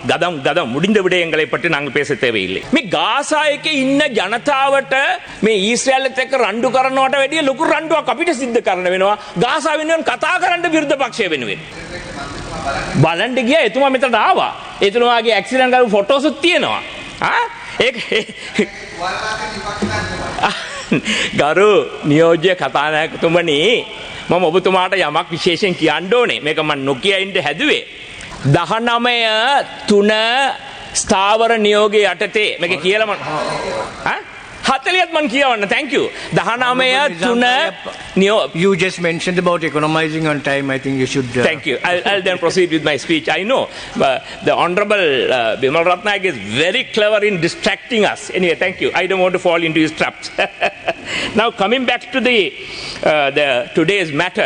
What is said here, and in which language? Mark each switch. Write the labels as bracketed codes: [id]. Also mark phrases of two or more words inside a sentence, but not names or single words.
[ta] கதம் முடிந்த விடயங்களை பற்றி நாங்கள் பேச தேவையில்லை. [si] මේ ගාසා එකේ ඉන්න ජනතාවට මේ ඊශ්‍රායලත් එක්ක රණ්ඩු කරනවට වැඩිය ලොකු රණ්ඩුවක් අපිට සිද්ධ කරන්න වෙනවා ගාසා වෙනුවෙන් කතා කරන්න විරුද්ධ පක්ෂය වෙනුවෙන්. බලන්න ගියා එතුමා මෙතනට ආවා. එතුමාගේ ඇක්සිඩන්ට් කරපු ෆොටෝසුත් තියෙනවා. ඒක ගරු නියෝජ්‍ය කතානායකතුමනි මම ඔබතුමාට යමක් විශේෂයෙන් කියන්න ඕනේ. මේක මම නොකිය ඉන්න හැදුවේ. 19 ස්ථාවර නියෝගයේ යටතේ මේක කියලා මම 40ත් මම කියවන්න. [en] thank you. 19 You just mentioned about economizing on time. I think you should thank you. I'll then proceed with my speech. I know the honorable Bimal Ratnayake is very clever in distracting us. Anyway, thank you. I don't want to fall into his traps. Now coming back to the today's matter.